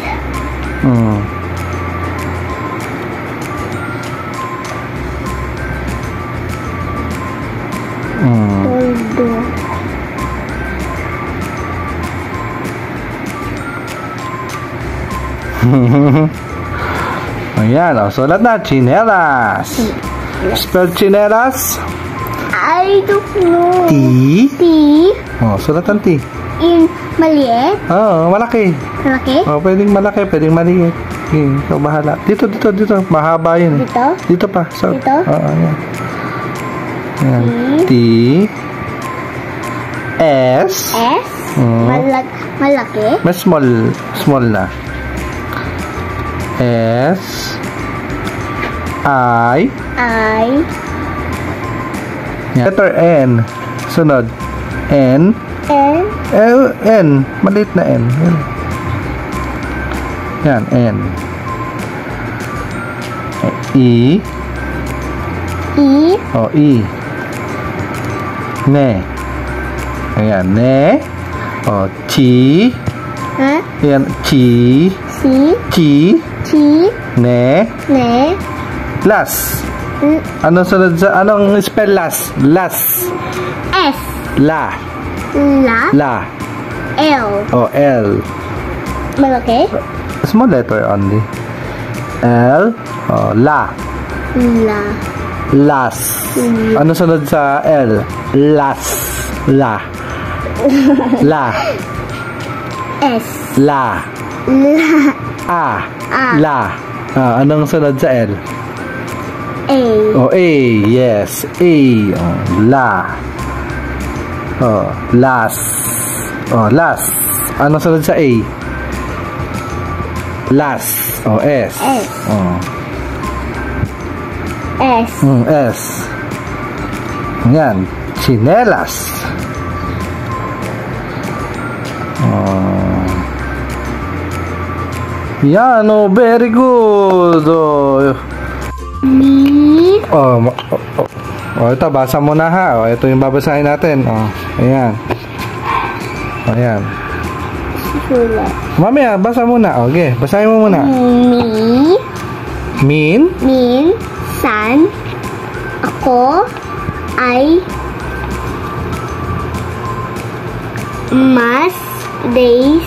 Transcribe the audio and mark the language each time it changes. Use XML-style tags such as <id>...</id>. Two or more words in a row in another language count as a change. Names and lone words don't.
<tl>Tuldok. Ayan, o, sulat na. Chinelas. Spell chinelas.</tl> <en>I don't know.</en> <tl>T. T. O, sulat ang T. In maliit. Oo, malaki. Malaki. O, pwedeng malaki, pwedeng maliit. Okay, ikaw bahala. Dito. Mahaba yun eh. Dito? Dito pa. So, Dito? Oo, ayan. Ayan. T. S. S. Malaki. Mas small na. S. I. Letter N. Sunod. N. N. Maliit na N. Yan, N. E. O, E. Ne. Ayan, ne. O, chi. Ayan, chi. C. Chi. T. Ne. Ne. Las. Anong sunod sa, anong spell last? Last. S. La. La. La. L. O, L. Malaki?</tl> <en>Small letter only.</en> <tl>L. O, la. La. Las. Ano sunod sa L? Las. La. La. S. La. La. A. A. La. Anong sunod sa L? A. Oh, A. Yes. A. Oh, la. Oh, las. Oh, las. Anong sunod sa A? Las. Oh, S. S. Oh. S. S. Yan. Chinelas. Oh. Yan,</tl> <en>oh, very good. Oh.</en> <tl>Me. Ito, basa mo na ha. Oh, ito yung babasahin natin. Oh, ayan. Ayan. Sulat. Mamaya, basa muna. Okay, basahin mo muna. Me. Min. Minsan, ako ay mas days</tl>